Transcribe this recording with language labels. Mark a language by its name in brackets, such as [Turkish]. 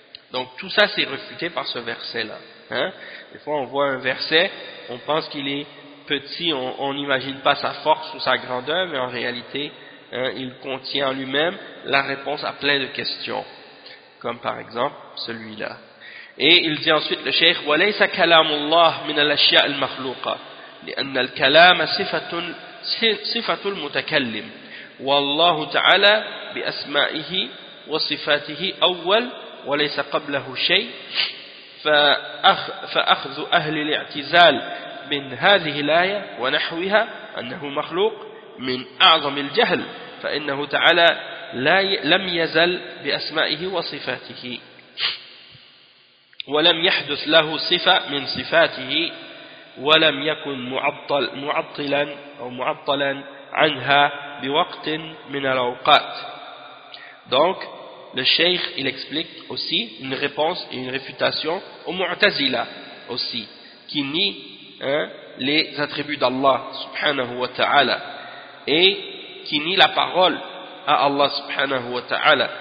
[French] Donc tout ça c'est refuté par ce verset-là. Hein? Des fois on voit un verset, on pense qu'il est petit, on n'imagine pas sa force ou sa grandeur, mais en réalité hein, il contient en lui-même la réponse à plein de questions. Comme par exemple celui-là. Et il dit ensuite le cheikh, [Arabic] « وَلَيْسَ كَلَامُ اللَّهِ مِنَ الْأَشْيَاءِ الْمَخْلُوقَةِ » لأن الكلام صفة المتكلم والله تعالى بأسمائه وصفاته أول وليس قبله شيء فأخذ أهل الاعتزال من هذه الآية ونحوها أنه مخلوق من أعظم الجهل فإنه تعالى لم يزل بأسمائه وصفاته ولم يحدث له صفة من صفاته ولم يكن معطلا او معطلا عنها بوقت من الاوقات. [French] Donc le cheikh il explique aussi une réponse et une réfutation au Mu'tazila aussi qui nie hein, les attributs d'Allah subhanahu wa ta'ala et qui nie la parole à Allah subhanahu wa ta'ala.